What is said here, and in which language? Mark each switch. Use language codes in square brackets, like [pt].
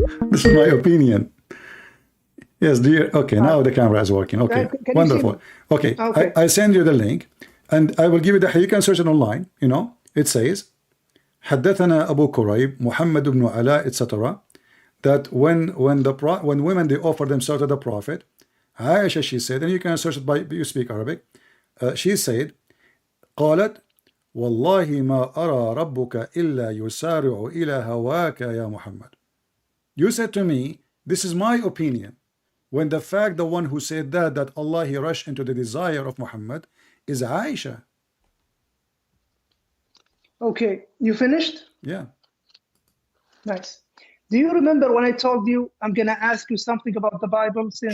[en] This is my opinion. Yes, dear. Okay, now the camera is working. Okay, Can you wonderful. see? Okay, Okay. I send you the link, and I will give you you can search it online. You know, it says, [ar] حدثنا أبو كريب محمد بن علاء, [en] etc. That when women they offer themselves to the Prophet, Aisha, she said, and you can search it by you speak Arabic. She said, [ar] قالت والله ما أرى ربك إلا يسارع إلى هواك يا محمد. [en] You said to me, this is my opinion, when the fact the one who said that Allah he rushed into the desire of Muhammad is Aisha. Okay, you finished? Yeah. Nice. Do you remember when I told you I'm gonna ask you something about the Bible, since